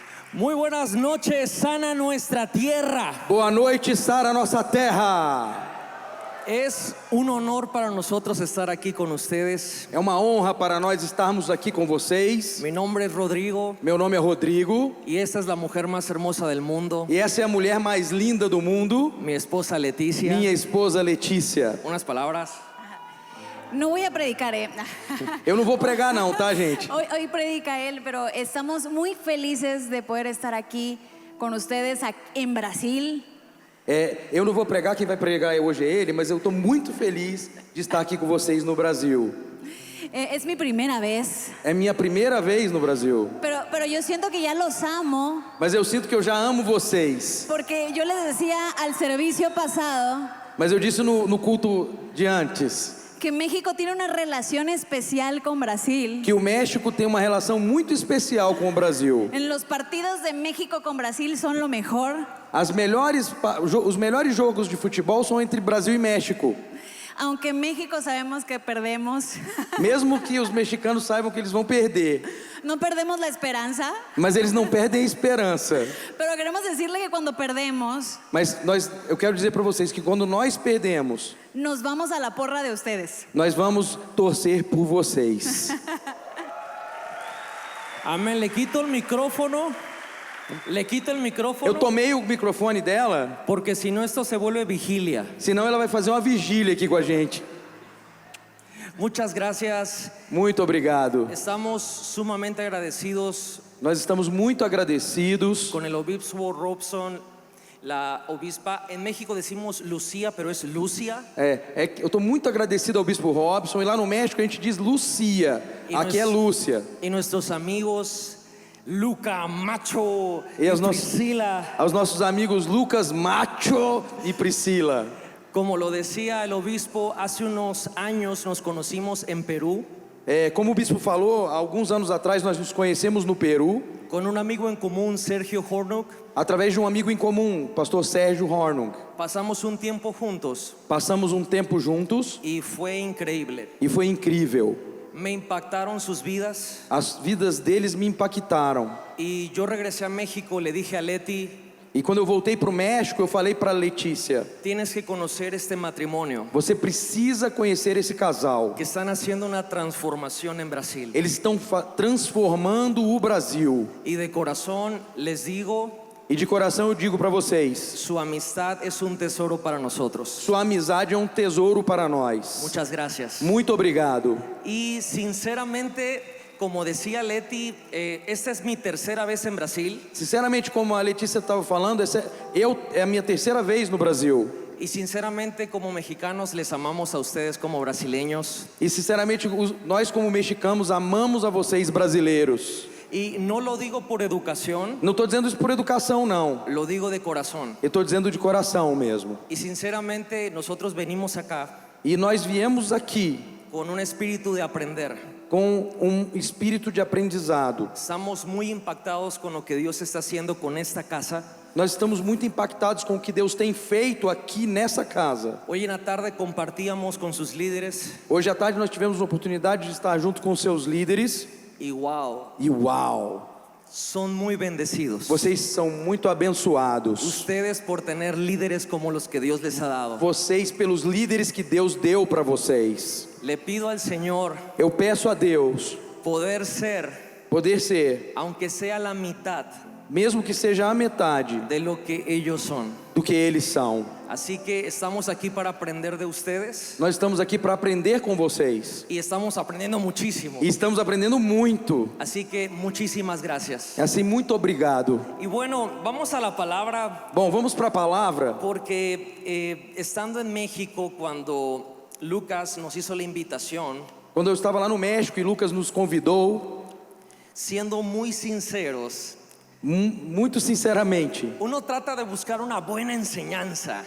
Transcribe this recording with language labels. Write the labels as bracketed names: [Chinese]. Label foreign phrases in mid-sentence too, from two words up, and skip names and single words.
[Spanish] Muy buenas noches, sana nuestra tierra. [Portuguese] Boa noite, Sara, nossa terra. [Spanish] Es un honor para nosotros estar aquí con ustedes. [Portuguese] É uma honra para nós estarmos aqui com vocês. [Spanish] Mi nombre es Rodrigo [Portuguese] Meu nome é Rodrigo [Spanish] y esta es la mujer más hermosa del mundo, [Portuguese] e essa é a mulher mais linda do mundo, [Spanish] mi esposa Leticia. [Portuguese] minha esposa Letícia. [Spanish] Unas palabras. No voy a predicar, [Portuguese] Eu não vou pregar não, tá, gente? [Spanish] Hoy predica él, pero estamos muy felices de poder estar aquí con ustedes en Brasil. [Portuguese] Eu não vou pregar, quem vai pregar hoje é ele, mas eu estou muito feliz de estar aqui com vocês no Brasil. [Spanish] Es mi primera vez, [Portuguese] É minha primeira vez no Brasil, [Spanish] pero yo siento que ya los amo, [Portuguese] mas eu sinto que eu já amo vocês. [Spanish] porque yo les decía al servicio pasado [Portuguese] Mas eu disse no culto de antes [Spanish] que México tiene una relación especial con Brasil. [Portuguese] que o México tem uma relação muito especial com o Brasil. [Spanish] En los partidos de México con Brasil son lo mejor. [Portuguese] Os melhores jogos de futebol são entre Brasil e México. [Spanish] Aunque México sabemos que perdemos, [Portuguese] Mesmo que os mexicanos saibam que eles vão perder, [Spanish] no perdemos la esperanza, [Portuguese] mas eles não perdem a esperança. [Spanish] pero queremos decirle que cuando perdemos, [Portuguese] Mas eu quero dizer para vocês que quando nós perdemos, [Spanish] nos vamos a la porra de ustedes. [Portuguese] nós vamos torcer por vocês. [Spanish] Amén. Le quito el micrófono. Le quito el [Portuguese] Eu [Spanish] micrófono [Portuguese] tomei o microfone dela, [Spanish] porque si no esto se vuelve vigilia. [Portuguese] senão ela vai fazer uma vigília aqui com a gente. [Spanish] Muchas gracias. [Portuguese] Muito obrigado. [Spanish] Estamos sumamente agradecidos [Portuguese] Nós estamos muito agradecidos [Spanish] con el obispo Robson, la obispa. En México decimos Lucía, pero es Lucia. [Portuguese] Eu estou muito agradecido ao Bispo Robson. E lá no México a gente diz Lucia, E aqui é Lúcia. [Spanish] Y nuestros amigos Luca, Macho [Portuguese] E [Spanish] y [Portuguese] aos nossos, Priscila. aos nossos amigos Lucas, Macho e Priscila. [Spanish] Como lo decía el obispo, hace unos años nos conocimos en Perú [Portuguese] Como o Bispo falou, há alguns anos atrás nós nos conhecemos no Peru, [Spanish] con un amigo en común, Sergio Hornuk. [Portuguese] através de um amigo em comum, pastor Sérgio Hornung. [Spanish] Pasamos un tiempo juntos [Portuguese] Passamos um tempo juntos [Spanish] y fue increíble. [Portuguese] e foi incrível. [Spanish] Me impactaron sus vidas [Portuguese] As vidas deles me impactaram. [Spanish] y yo regresé a México, le dije a Leti, [Portuguese] E quando eu voltei para o México, eu falei para Letícia: [Spanish] tienes que conocer este matrimonio, [Portuguese] você precisa conhecer esse casal. [Spanish] que están haciendo una transformación en Brasil. [Portuguese] Eles estão transformando o Brasil. [Spanish] Y de corazón les digo, [Portuguese] E de coração eu digo para vocês: [Spanish] su amistad es un tesoro para nosotros. [Portuguese] sua amizade é um tesouro para nós. [Spanish] Muchas gracias. [Portuguese] Muito obrigado. [Spanish] Y sinceramente, como decía Leti, esta es mi tercera vez en Brasil. [Portuguese] Sinceramente, como a Letícia estava falando, é a minha terceira vez no Brasil. [Spanish] Y sinceramente, como mexicanos, les amamos a ustedes como brasileños. [Portuguese] E sinceramente, nós como mexicanos amamos a vocês brasileiros. [Spanish] Y no lo digo por educación, [Portuguese] Não estou dizendo isso por educação, não. [Spanish] lo digo de corazón. [Portuguese] Eu estou dizendo de coração mesmo. [Spanish] Y sinceramente, nosotros venimos acá [Portuguese] E nós viemos aqui [Spanish] con un espíritu de aprender. [Portuguese] com um espírito de aprendizado. [Spanish] Estamos muy impactados con lo que Dios está haciendo con esta casa. [Portuguese] Nós estamos muito impactados com o que Deus tem feito aqui nessa casa. [Spanish] Hoy en la tarde compartíamos con sus líderes [Portuguese] Hoje à tarde nós tivemos a oportunidade de estar junto com seus líderes. [Spanish] y wow, [Portuguese] E uau! [Spanish] son muy bendecidos. [Portuguese] Vocês são muito abençoados. [Spanish] Ustedes por tener líderes como los que Dios les ha dado. [Portuguese] Vocês pelos líderes que Deus deu para vocês. [Spanish] Le pido al Señor [Portuguese] Eu peço a Deus [Spanish] poder ser, [Portuguese] poder ser, [Spanish] aunque sea la mitad [Portuguese] mesmo que seja a metade [Spanish] de lo que ellos son. [Portuguese] do que eles são. [Spanish] Así que estamos aquí para aprender de ustedes [Portuguese] Nós estamos aqui para aprender com vocês. [Spanish] y estamos aprendiendo muchísimo. [Portuguese] E estamos aprendendo muito. [Spanish] Así que muchísimas gracias. [Portuguese] Assim, muito obrigado. [Spanish] Y bueno, vamos a la palabra [Portuguese] Bom, vamos para a palavra. [Spanish] porque estando en México cuando Lucas nos hizo la invitación, [Portuguese] Quando eu estava lá no México e Lucas nos convidou, [Spanish] siendo muy sinceros, [Portuguese] muito sinceramente, [Spanish] uno trata de buscar una buena enseñanza.